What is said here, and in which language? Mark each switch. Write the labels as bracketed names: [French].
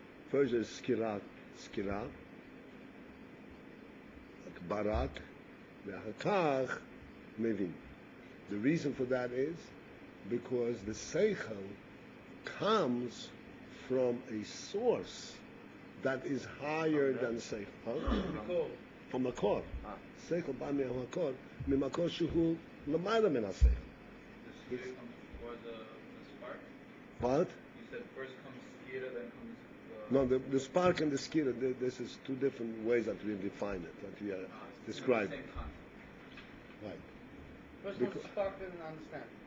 [English] First there is skira, barak, ve'achakach, mevin. The reason for that is because the seichel comes from a source that is higher than seichel. Huh? From מקור. [Hebrew] seichel בא מהמקור, ממקור שהוא למעלה מן השכל. [English] The skira comes before the spark? What? You said first comes skira, then comes No, the spark and the skira, this is two different ways that we define it, that we describe it. Right. First comes the spark, then understand.